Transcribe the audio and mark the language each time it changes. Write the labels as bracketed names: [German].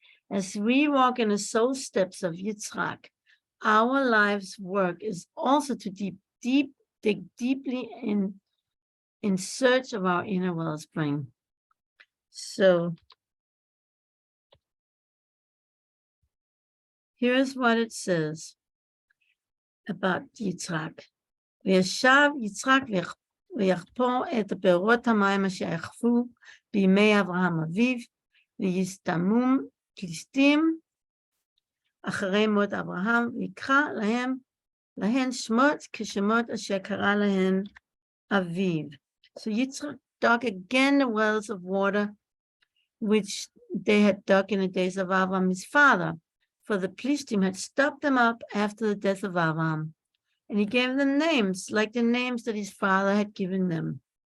[English] As we walk in the soul steps of Yitzchak, our life's work is also to dig deeply in search of our inner wellspring. So here's what it says about Yitzchak. [Hebrew] וישב יצחק ויחפור את בארות המים אשר יחפו בימי אברהם אביו, ויסתמום פלישתים אחרי מות אברהם, ויקרא להן שמות כשמות אשר קרא להן אביו. [English] So Yitzchak dug again the wells of water which they had dug in the days of Abraham his father, for the Plishtim had stopped them up after the death of Abraham. And he gave them names, like the names that his father had given them.